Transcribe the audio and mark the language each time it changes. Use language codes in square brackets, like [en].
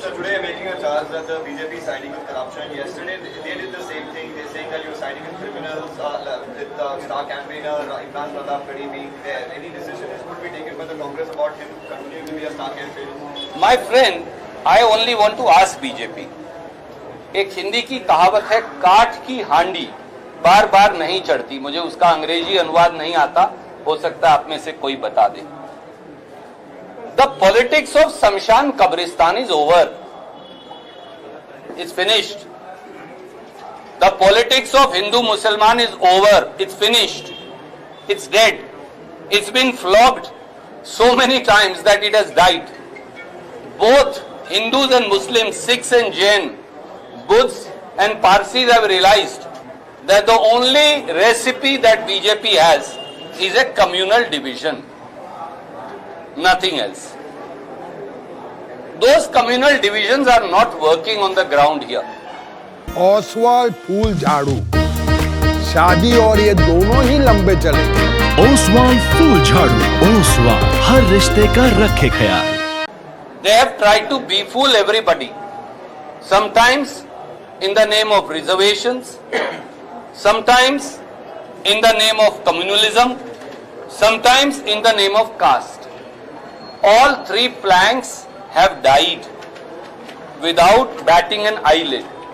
[en] So today making a charge that the BJP is siding with corruption. Yesterday they did the same thing. They're saying that you're siding with criminals, with the star campaigner Imran Pratap Kadhi being there. Any decision is going to be taken by the Congress about him continuing to be a star campaigner? My friend, I only want to ask BJP. [hi] एक हिंदी की कहावत है, काठ की हांडी बार बार नहीं चढ़ती. मुझे उसका अंग्रेजी अनुवाद नहीं आता, हो सकता है आप में से कोई बता दे. [en] The politics of Samshan Kabristan is over. It's finished. The politics of Hindu Musliman is over. It's finished. It's dead. It's been flogged so many times that it has died. Both Hindus and Muslims, Sikhs and Jain, Buddhists and Parsis have realized that the only recipe that BJP has is a communal division. Nothing else. Those communal divisions are not working on the ground here. [hi] Oswal फूल झाड़ू, शादी और ये दोनों ही लंबे चलेंगे. ओसवाल फूल झाड़ू, ओसवाल हर रिश्ते का रखे ख्याल. [en] They have tried to befool everybody. Sometimes in the name of reservations, sometimes in the name of communalism, sometimes in the name of caste. All three planks have died without batting an eyelid.